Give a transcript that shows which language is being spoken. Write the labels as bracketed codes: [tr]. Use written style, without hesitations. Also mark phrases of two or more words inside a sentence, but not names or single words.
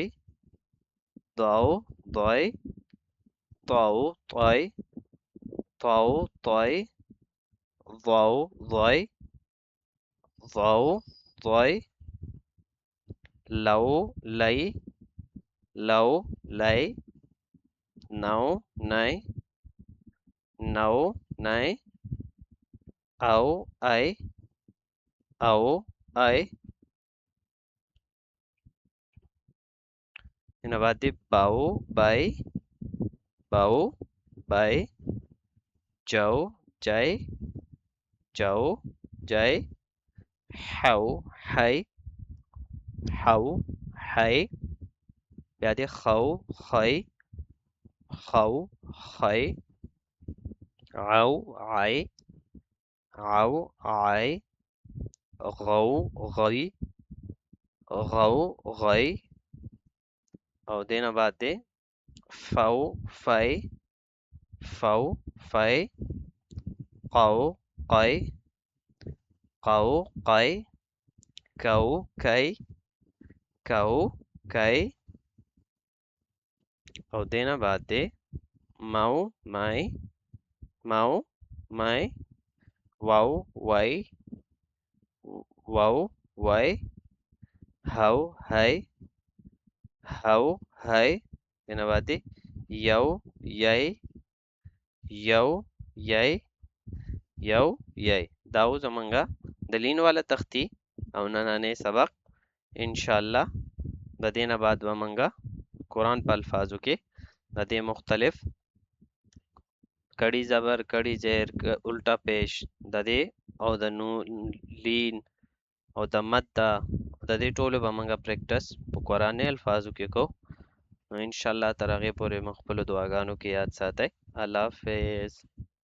[ar] ضو ضي. طو طي. طو طي. ضو ضي. ضو ضي. لو لي. لو لي. نو ني. نو ني. أو أي. أو أي. هنا بعد باو باي. باو باي. جو جاي. جو جاي. حو حي. حو حي. بعد خو خي. خو خي. عو عي. عو عي غو غي غو غي [ps] او دینا بعد دے [ar] فو فاي فو فاي قو قي قو قي كو كي كو كي [ps] او دینا بعد دے [ar] مو ماي مو ماي واو واي واو واي هو هاي هو هاي [ps] دینا بعد دے [ar] يو ياي يو ياي یو یای [ps] دا و زمونږه د لین والا تختی او نننی سبق انشاءالله د دې نه بعد به مونږه قرآن په الفاظو کې د دې مختلف کړي زبر کړي زیر الټا پیش د دې او د نون لین او د مد د دې ټولو به مونږه پریکټس په قرآني الفاظو کې کو نو انشاءالله تر هغې پورې مو خپلو دعاګانو کې یاد ساتئ الله حافظ